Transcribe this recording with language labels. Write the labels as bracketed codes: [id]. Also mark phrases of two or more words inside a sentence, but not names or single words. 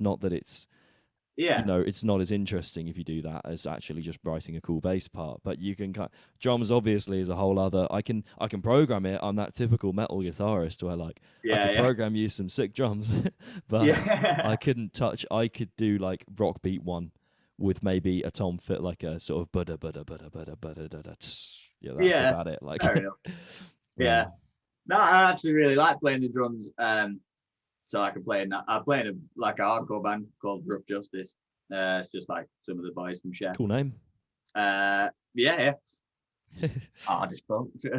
[en] Not that it's, you know, it's not as interesting if you do that as actually just writing a cool bass part. But you can drums obviously is a whole other. I can program it. I'm that typical metal guitarist where like I could program you some sick drums, but I couldn't touch. I could do like rock beat one with maybe a tom fit, like a sort of bada bada bada bada bada da da. Yeah, that's about it. Like, fair enough. Yeah. No, I actually really like playing the drums. So I can play in that. I play in like a hardcore band called Rough Justice. It's just like some of the boys from Chef. Cool name. Yeah. I just spoke.